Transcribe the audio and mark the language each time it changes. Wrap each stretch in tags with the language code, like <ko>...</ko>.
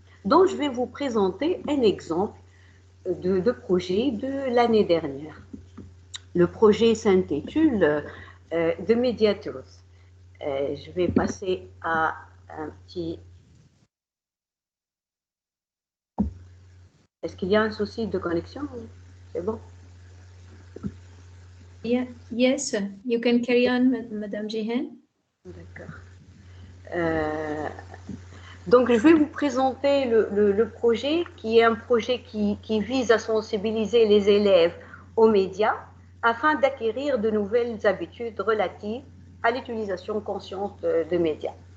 <fr>Donc, je vais vous présenter un exemple de projet de l'année dernière. Le projet s'intitule The Mediators. Je vais passer à un petit... Est-ce qu'il y a un souci de connexion? C'est bon?</fr> <en>Yeah. Yes, you can carry on, Madame Jihan.</en> <fr>D'accord. Donc, je vais vous présenter le projet qui est un projet qui vise à sensibiliser les élèves aux médias afin d'acquérir de nouvelles habitudes relatives à l'utilisation consciente de médias.</fr>